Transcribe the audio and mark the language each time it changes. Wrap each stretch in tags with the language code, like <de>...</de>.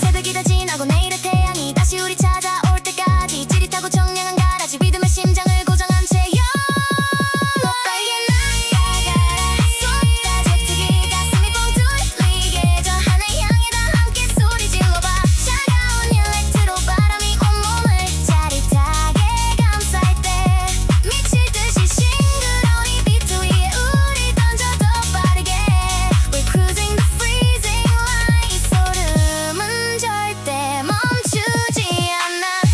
<ko>새벽이 다 지나고 내일의 태양이 다시 우리 찾아올 때까지, 찌릿하고 청량한 가라지 리듬의 심장을 고정한 채 더 빠르게 날아가라 쏟아 제트기, 가슴이 뻥 뚫리게 저 하늘 향해 다 함께 소리 질러봐. 차가운 일렉트로 바람이 온몸을 짜릿하게 감쌀 때, 미칠 듯이 싱그러운 이 비트 위에 우릴 던져 더 빠르게.</ko> <en>We're cruising the freezing light.</en> <ko>이 소름은 절대 멈추지 않아.</ko>